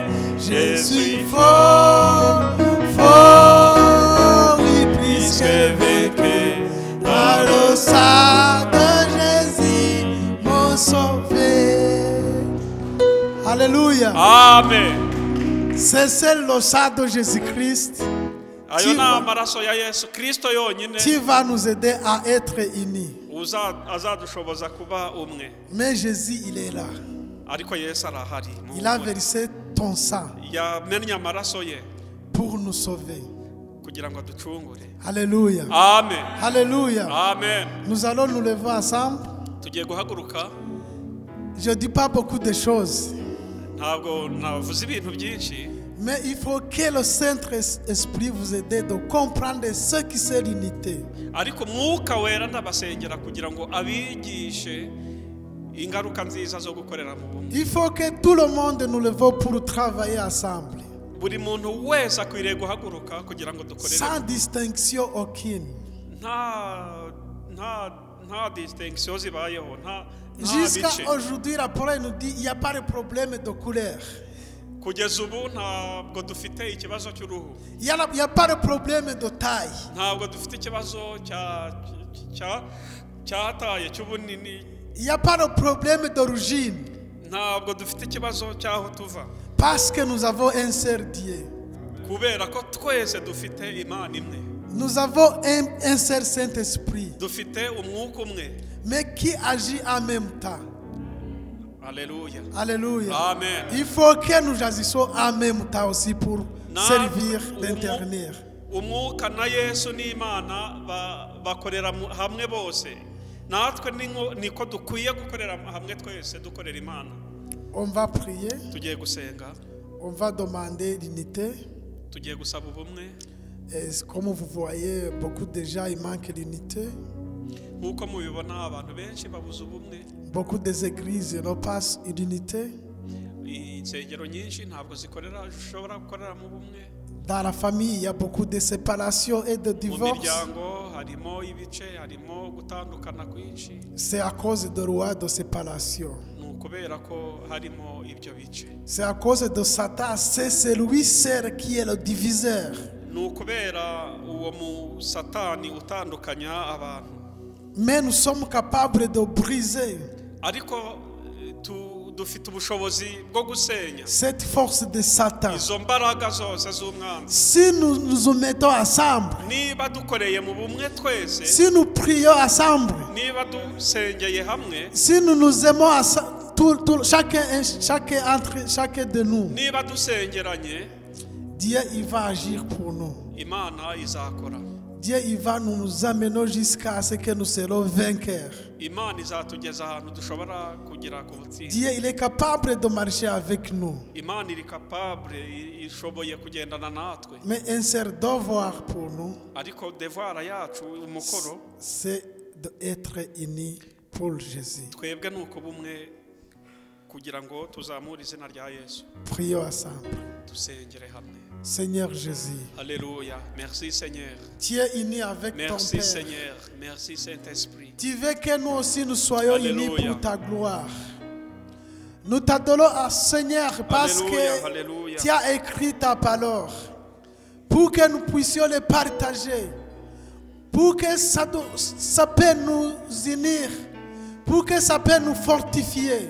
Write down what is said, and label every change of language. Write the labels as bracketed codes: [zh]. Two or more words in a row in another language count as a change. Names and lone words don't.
[fr] Je suis fort, fort, oui, plus que vainqueur par le sang de Jésus, mon sauveur. Alléluia. Amen. C'est le sang de Jésus-Christ [rw] Ayo ni amaraso ya Yesu Kristo yonyine [fr] qui va nous aider à être unis. [rw] azadushoboza kuba umwe. [fr] Mais Jésus, il est là. [rw] Ariko Yesu arahari. [fr] Il a versé ton sang [rw] Yamennye amaraso ye [fr] pour nous sauver. [rw] kugira ngo aducungure. [fr] Alléluia. Amen. Alléluia. Amen. Nous allons nous lever ensemble. [rw] Tugiye guhaguruka. [fr] Je ne dis pas beaucoup de choses, [rw] Ntabwo navuze ibintu byinshi. [fr] mais il faut que le Saint-Esprit vous aide de comprendre ce qui c'est l'unité. [rw] Ariko Mwuka Wera ndabasengera kugira ngo abigishe ingaruka nziza zo gukorera mu bumwe. [fr] Il faut que tout le monde nous levons pour travailler ensemble, [rw] Buri muntu wese akwiriye guhaguruka kugira ngo dukorere. [fr] sans distinction aucune. [rw] nta distinction zibayeho, nta [fr] Jusqu'à [rw] bice. [fr] aujourd'hui, la parole nous dit qu'il n'y a pas de problème de couleur. [rw] Kugeza ubu ntabwo dufite ikibazo cy'uruhu, [fr] Il n'y a pas de problème de taille. [rw] ntabwo dufite ikibazo cyataye cy'ubunini, [fr] Il n'y a pas de problème d'origine. [rw] ntabwo dufite ikibazo cy'aho tuva, [fr] Parce que nous avons un seul Dieu. [rw] kubera ko twese dufite Imana imwe. [fr] Nous avons un seul Saint-Esprit, [rw] dufite umwuka umwe. [fr] mais qui agit en même temps. Alléluia. Alléluia. Amen. Il faut que nous agissions en même temps aussi pour servir [rw] Natwe [fr] l'intervenir. [rw] umwuka na Yesu n'Imana bakorera hamwe bose. Natwe niko dukwiye gukorera hamwe twese dukorera Imana. [fr] On va prier, [rw] Tugiye gusenga, [fr] on va demander l'unité. [rw] tugiye gusaba ubumwe. [fr] Et comme vous voyez, beaucoup de gens, il manque l'unité. [rw] Nk'uko mubibona abantu benshi babuze ubumwe. [fr] Beaucoup des églises n'ont pas l'unité. [rw] Insengero nyinshi ntabwo zishobora gukorera mu bumwe. [fr] Dans la famille, il y a beaucoup de séparations et de [rw] Mu [fr] divorces. [rw] miryango harimo ibice, harimo gutandukana kwinshi. [fr] C'est à cause de loi de séparation. [rw] Ni ukubera ko harimo ibyo bice. [fr] C'est à cause de Satan. C'est celui seul qui est le diviseur. [rw] Ni ukubera uwo mu Satani utandukanya abantu. [fr] Mais nous sommes capables de briser [rw] Ariko dufite ubushobozi bwo gusenya [fr] cette force de Satan. [rw] izo mbaraga zose z'umwanzi. [fr] Si nous nous mettons ensemble, [rw] Niba dukoreye mu bumwe twese, [fr] si nous prions ensemble, [rw] niba dusengeye hamwe, [fr] si nous nous aimons chacun de nous, [rw] niba dusengeranye, [fr] Dieu il va agir pour nous. [rw] Imana izakora. [fr] Dieu il va nous amener jusqu'à ce que nous serons vainqueurs. [rw] Imana izatugeza ahantu dushobora kugera ku butsinzi. [fr] Dieu il est capable de marcher avec nous. [rw] Imana iri capable, ishoboye kugendana natwe. [fr] Mais un seul devoir pour nous, [rw] Ariko devoir yacu, umukoro, [fr] c'est d'être unis pour Jésus. [rw] twebwe ni uko bumwe kugira ngo tuzamure izina rya Yesu. [fr] Prions ensemble. [rw] Dusengere hamwe. [fr] Seigneur Jésus, Alléluia. Merci Seigneur. tu es uni avec ton Merci Père. Seigneur. Merci Saint-Esprit. Tu veux que nous aussi nous soyons unis Alléluia. pour ta gloire. Nous t'adorons à Seigneur parce Alléluia, que alléluia. tu as écrit ta parole pour que nous puissions les partager, pour que ça peut nous unir, pour que ça peut nous fortifier.